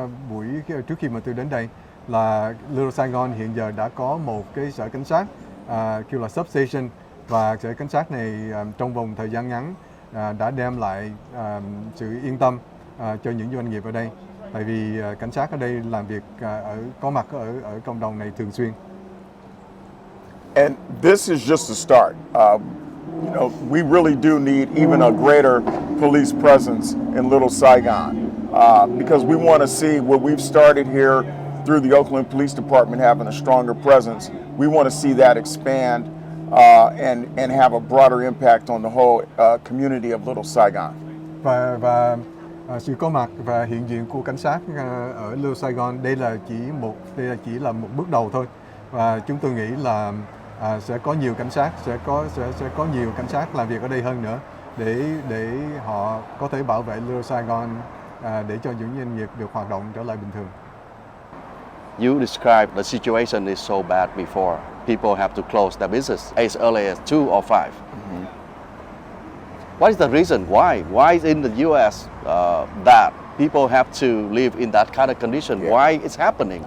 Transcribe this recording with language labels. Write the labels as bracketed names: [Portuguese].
[Vietnamese] Buổi trước khi mà tôi đến đây là Little Saigon hiện giờ đã có một cái sở cảnh sát kêu là substation, và sở cảnh sát này trong vòng thời gian ngắn đã đem lại sự yên tâm cho những doanh nghiệp ở đây, tại vì cảnh sát ở đây làm việc có mặt ở cộng đồng này thường xuyên. [English] And this is just a start. We really do need even a greater police presence in Little Saigon because we want to see what we've started here through the Oakland Police Department having a stronger presence. We want to see that expand and have a broader impact on the whole community of Little Saigon. [Vietnamese] Và sự có mặt và hiện diện của cảnh sát ở Little Saigon đây là chỉ là một bước đầu thôi, và chúng tôi nghĩ là sẽ có nhiều cảnh sát, sẽ có nhiều cảnh sát làm việc ở đây hơn nữa để họ có thể bảo vệ Little Saigon, để cho những doanh nghiệp được hoạt động trở lại bình thường. [English] You described the situation is so bad before. People have to close their business as early as 2 or 5. Mm-hmm. What is the reason? Why? Why is in the U.S. That people have to live in that kind of condition? Yeah. Why it's happening